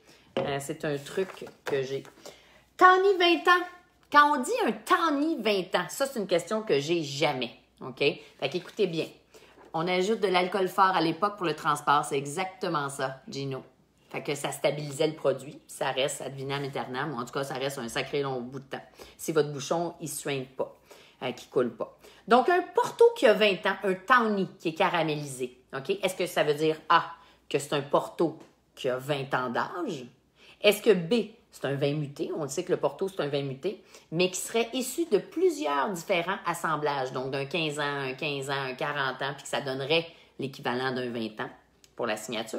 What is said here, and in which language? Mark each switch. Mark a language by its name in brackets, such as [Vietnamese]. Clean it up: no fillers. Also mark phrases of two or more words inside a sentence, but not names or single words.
[French] C'est un truc que j'ai. Tawny 20 ans. Quand on dit un Tawny 20 ans, ça, c'est une question que j'ai jamais. OK? Fait qu'écoutez bien. On ajoute de l'alcool fort à l'époque pour le transport. C'est exactement ça, Gino. Fait que ça stabilisait le produit. Ça reste [Latin] ad vitam aeternam. [French] Ou en tout cas, ça reste un sacré long bout de temps. Si votre bouchon, il ne suinte pas, qu'il ne coule pas. Donc, un Porto qui a 20 ans, un Tawny qui est caramélisé. OK? Est-ce que ça veut dire A, que c'est un Porto qui a 20 ans d'âge? Est-ce que B, c'est un vin muté? On le sait que le Porto, c'est un vin muté, mais qui serait issu de plusieurs différents assemblages, donc d'un 15 ans, un 15 ans, un 40 ans, puis que ça donnerait l'équivalent d'un 20 ans pour la signature.